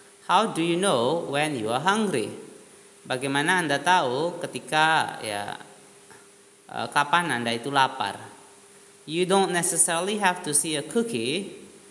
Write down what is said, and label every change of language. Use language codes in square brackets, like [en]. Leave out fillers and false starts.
[en] How do you know when you are hungry? [id] Bagaimana Anda tahu ketika kapan Anda itu lapar? [en] You don't necessarily have to see a cookie.